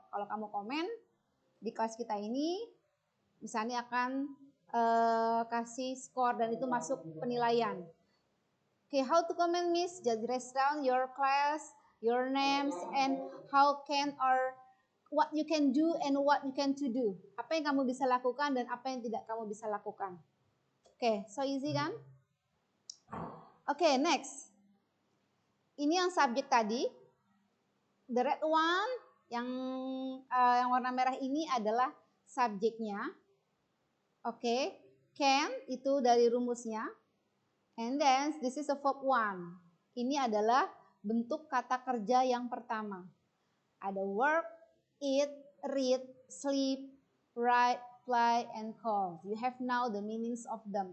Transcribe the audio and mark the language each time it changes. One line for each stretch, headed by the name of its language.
Indonesian: Kalau kamu komen di kelas kita ini, misalnya akan kasih skor dan itu masuk penilaian.
English: Okay, how to comment, Miss? Just write down your class, your names, and how can or what you can do and what you can to do.
Indonesian: Apa yang kamu bisa lakukan dan apa yang tidak kamu bisa lakukan.
English: Okay, so easy
Indonesian: kan?
English: Okay, next.
Indonesian: Ini yang subjek tadi.
English: The red one
Indonesian: yang warna merah ini adalah subjeknya. Oke, can itu dari rumusnya.
English: And then this is a verb one.
Indonesian: Ini adalah bentuk kata kerja yang pertama. Ada work, eat, read, sleep, write, play, and call.
English: You have now the meanings of them.